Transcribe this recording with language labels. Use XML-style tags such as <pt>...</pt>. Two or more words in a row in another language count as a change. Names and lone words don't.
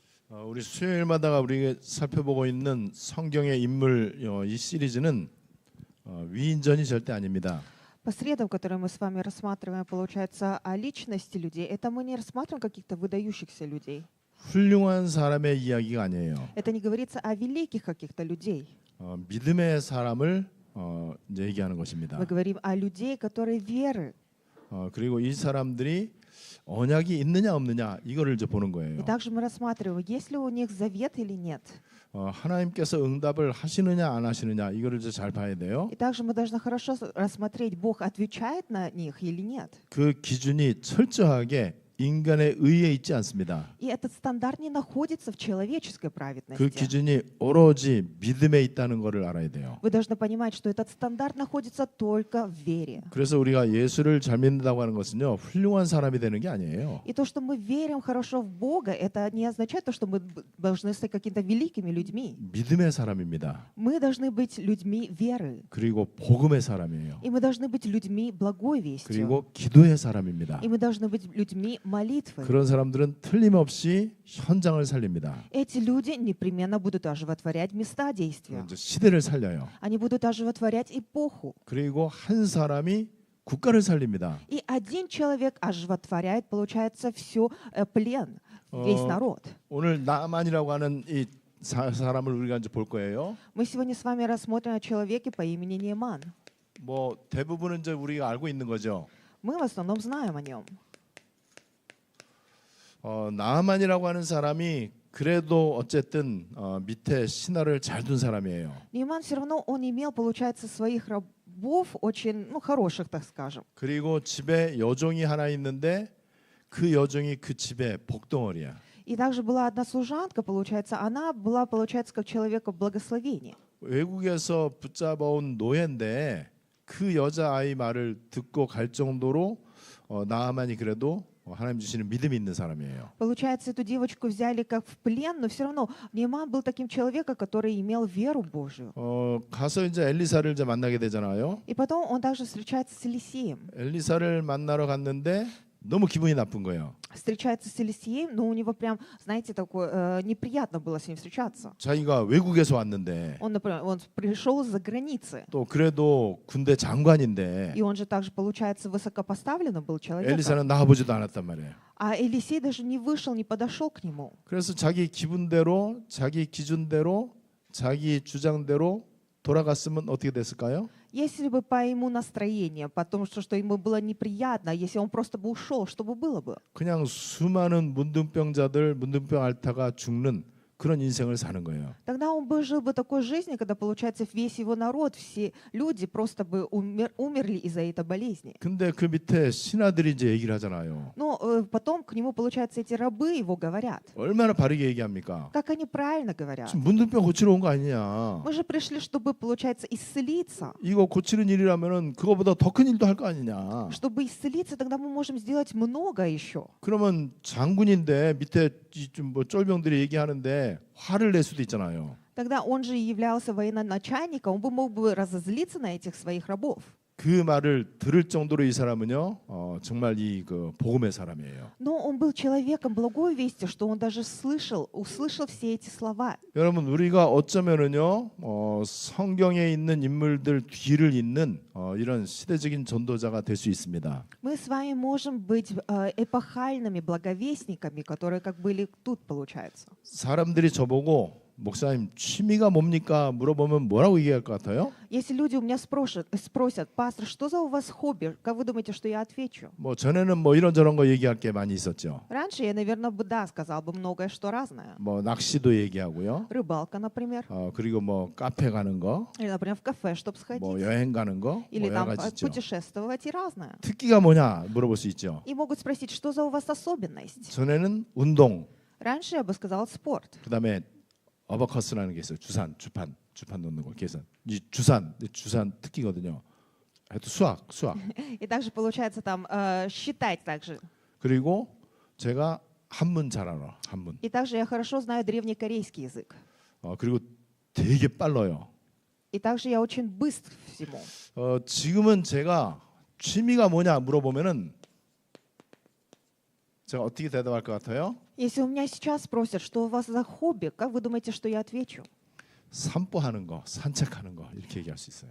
<ko>우리 수요일마다 우리 살펴보고 있는 성경의 인물 이 시리즈는 위인전이 절대 아닙니다.</ko> <ru>По средам, которые мы с вами рассматриваем, получается, о личности людей, это мы не рассматриваем каких-то выдающихся людей.</ru> <ko>훌륭한 사람의 이야기가 아니에요.</ko> <ru>Это не говорится о великих каких-то людей.</ru> <ko>믿음의 사람을 이제 얘기하는 것입니다.</ko> <ru>Мы говорим о людей, которые веры.</ru> <ko>그리고 이 사람들이 언약이 있느냐 없느냐 이거를 이제 보는 거예요.</ko> <ru>И также мы рассматриваем, есть ли у них завет или нет.</ru> <ko>하나님께서 응답을 하시느냐 안 하시느냐 이거를 이제 잘 봐야 돼요.</ko> <ru>И также мы должны хорошо рассмотреть, Бог отвечает на них или нет.</ru> <ko>그 기준이 철저하게 인간의 의에 있지 않습니다.</ko> <ru>И этот стандарт не находится в человеческой</ru> <ko>그</ko> <ru>праведности.</ru> <ko>기준이 오로지 믿음에 있다는 것을 알아야 돼요.</ko> <ru>Вы должны понимать, что этот стандарт находится только в вере.</ru> <ko>그래서 우리가 예수를 잘 믿는다고 하는 것은요, 훌륭한 사람이 되는 게 아니에요.</ko> <ru>И то, что мы верим хорошо в Бога, это не означает то, что мы должны стать какими-то великими людьми.</ru> <ko>믿음의 사람입니다.</ko> <ru>Мы должны быть людьми веры.</ru> <ko>그리고 복음의 사람이에요.</ko> <ru>И мы должны быть людьми благой вестью.</ru> <ko>그리고 기도의 사람입니다.</ko> <ru>И мы должны быть людьми молитвы.</ru> <ko>그런 사람들은 틀림없이 현장을 살립니다.</ko> <ru>Эти люди непременно будут оживотворять места действия.</ru> <ko>이제 시대를 살려요.</ko> <ru>Они будут оживотворять эпоху.</ru> <ko>그리고 한 사람이 국가를 살립니다.</ko> <ru>И один человек оживотворяет, получается, все плен, весь народ.</ru> <ko>오늘 나만이라고 하는 이 사람을 우리가 이제 볼 거예요.</ko> <ru>Мы сегодня с вами рассмотрим о человеке по имени Неаман.</ru> <ko>뭐 대부분은 이제 우리가 알고 있는 거죠.</ko> <ru>Мы в основном знаем о нем.</ru> <ko>나만이라고 하는 사람이 그래도 어쨌든 밑에 신하를 잘 둔 사람이에요.</ko> <ru>Неаман все равно он имел, получается, своих рабов очень, хороших, так скажем.</ru> <ko>그리고 집에 여종이 하나 있는데 그 여종이 그 집에 복덩어리야.</ko> <ru>И также была одна служанка, получается, она была, получается, как человека благословения.</ru> <ko>외국에서 붙잡아온 노예인데 그 여자아이 말을 듣고 갈 정도로 나아만이 그래도 하나님 주시는 믿음이 있는 사람이에요.</ko> <ru>Получается, эту девочку взяли как в плен, но все равно Неаман был таким человеком, который имел веру Божию.</ru> <ko>가서 이제 엘리사를 이제 만나게 되잖아요.</ko> <ru>И потом он также встречается с Елисеем.</ru> <ko>엘리사를 만나러 갔는데 너무 기분이 나쁜 거예요.</ko> <ru>Встречается с Елисеем, но у него прям, знаете, такое неприятно было с ним встречаться.</ru> <ko>자기가 외국에서 왔는데</ko> <ru>Он, например, он пришел из-за границы.</ru> <ko>또 그래도 군대 장관인데</ko> <ru>И он же также, получается, высокопоставленным был человеком.</ru> <ko>엘리사는 나가보지도 않았단 말이에요.</ko> <ru>А Елисей даже не вышел, не подошел к нему.</ru> <ko>그래서 자기 기분대로, 자기 기준대로, 자기 주장대로 돌아갔으면 어떻게 됐을까요?</ko> <ru>Если бы по ему настроению, потому что ему было неприятно, если он просто бы ушел, что бы было бы?</ru> <ko>그냥 수많은 문둥병자들, 문둥병 앓다가 죽는 그런 인생을 사는 거예요.</ko> <ru>Тогда он бы жил бы такой жизнью, когда, получается, весь его народ, все люди просто бы умерли из-за этой болезни.</ru> <ko>근데 그 밑에 신하들이 이제 얘기를 하잖아요.</ko> <ru>Но потом к нему, получается, эти рабы его говорят.</ru> <ko>얼마나 바르게 얘기합니까?</ko> <ru>Как они правильно говорят?</ru> <ko>지금 문둥병 고치러 온 거 아니냐?</ko> <ru>Мы же пришли, чтобы, получается, исцелиться.</ru> <ko>이거 고치는 일이라면은 그거보다 더 큰 일도 할 거 아니냐?</ko> <ru>Чтобы исцелиться, тогда мы можем сделать много еще.</ru> <ko>그러면 장군인데 밑에 뭐 쫄병들이 얘기하는데 화를 낼 수도 있잖아요.</ko> <ru>Тогда он же являлся военачальником, он бы мог бы разозлиться на этих своих рабов.</ru> <ko>그 말을 들을 정도로 이 사람은요, 정말 이 그 복음의 사람이에요.</ko> <ru>Но он был человеком благой вести, что он даже услышал все эти слова.</ru> <ko>여러분 우리가 어쩌면은요, 성경에 있는 인물들 뒤를 잇는 이런 시대적인 전도자가 될 수 있습니다.</ko> <ru>Мы с вами можем быть эпохальными благовестниками, которые как были тут, получается.</ru> <ko>사람들이 저보고 목사님 취미가 뭡니까 물어보면 뭐라고 얘기할 것 같아요?</ko> <ru>Если люди у меня спросят, пастор, что за у вас хобби? Как вы думаете, что я отвечу?</ru> <ko>뭐 전에는 뭐 이런저런 거 얘기할 게 많이 있었죠.</ko> <ru>Раньше я, наверное, бы да, сказал бы многое, что разное.</ru> <ko>뭐 낚시도 얘기하고요.</ko> <ru>Рыбалка, например.</ru> <ko>그리고 뭐 카페 가는 거,</ko> <ru>Или, например, в кафе, чтобы сходить.</ru> <ko>뭐 여행 가는 거,</ko> <ru>Или</ru> <ko>뭐 여러</ko> <ru>там</ru> <ko>가지 있죠.</ko> <ru>путешествовать и разное.</ru> <ko>특기가 뭐냐 물어볼 수 있죠.</ko> <ru>И могут спросить, что за у вас особенность?</ru> <ko>전에는 운동,</ko> <ru>Раньше я бы сказал спорт.</ru> <ko>그다음에 어버커스라는 게 있어요. 주판 놓는 거 계산. 이 주산 특기거든요. 또 수학.</ko> <ru>И также получается там считать также.</ru> <ko>그리고 제가 한문 잘 알아. 한문.</ko> <ru>И также я хорошо знаю древнекорейский язык.</ru> <ko>그리고 되게 빨라요.</ko> <ru>И также я очень быстр всему.</ru> <ko>지금은 제가 취미가 뭐냐 물어보면은 제가 어떻게 대답할 것 같아요?</ko> <ru>Если у меня сейчас спросят, что у вас за хобби, как вы думаете, что я отвечу?</ru> <ko>산보하는 거, 산책하는 거 이렇게 얘기할 수 있어요.</ko>